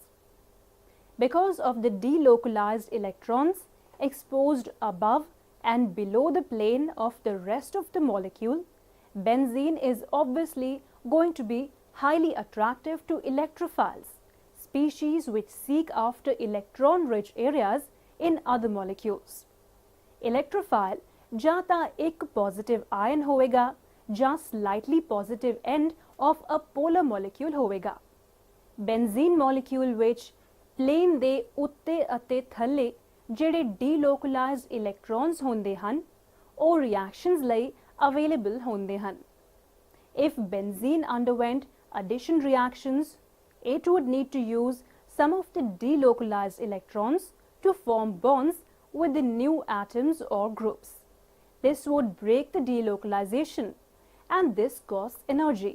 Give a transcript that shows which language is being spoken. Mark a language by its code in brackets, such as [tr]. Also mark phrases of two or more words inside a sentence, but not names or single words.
[en] Because of the delocalized electrons exposed above and below the plane of the rest of the molecule, benzene is obviously going to be highly attractive to electrophiles, species which seek after electron-rich areas in other molecules. Electrophile [pa] ਜਾਂ ਤਾਂ ਇੱਕ [en] positive ion [pa] ਹੋਵੇਗਾ ਜਾਂ [en] slightly positive end of a polar molecule ਹੋਵੇਗਾ. Benzene molecule [pa] ਵਿੱਚ plane ਦੇ ਉੱਤੇ ਅਤੇ ਥੱਲੇ ਜਿਹੜੇ [en] delocalized electrons [pa] ਹੁੰਦੇ ਹਨ ਉਹ reactions ਲਈ available ਹੁੰਦੇ ਹਨ. [en] If benzene underwent addition reactions, it would need to use some of the delocalized electrons to form bonds with the new atoms or groups. This would break the delocalization and this costs energy.